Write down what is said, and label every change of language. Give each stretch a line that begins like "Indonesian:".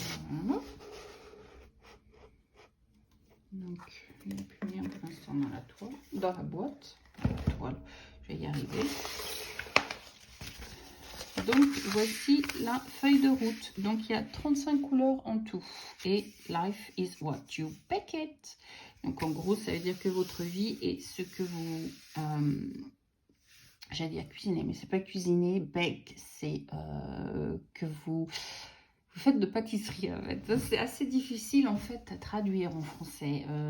French: Voilà. Donc, il n'y a plus rien pour l'instant dans la toile, dans la boîte. La toile, je vais y arriver. Donc, voici la feuille de route. Donc, il y a 35 couleurs en tout.
English: Et life is what you bake it.
French: Donc, en gros, ça veut dire que votre vie est ce que vous... j'allais dire cuisiner, mais c'est pas cuisiner. Bake, c'est que vous faites de pâtisserie, en fait. C'est assez difficile, en fait, à traduire en français.